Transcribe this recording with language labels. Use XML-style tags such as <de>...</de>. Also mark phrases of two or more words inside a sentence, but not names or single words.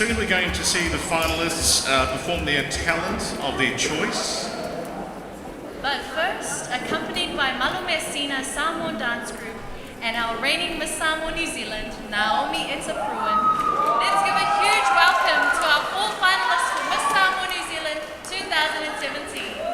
<en>Soon we're going to see the finalists perform their talent of their choice. But first, accompanied by Malume Sina Samoan Dance Group and our reigning Miss Samoa New Zealand, Naomi Itapruan, let's give a huge welcome to our 4 finalists for Miss Samoa New Zealand 2017.</en>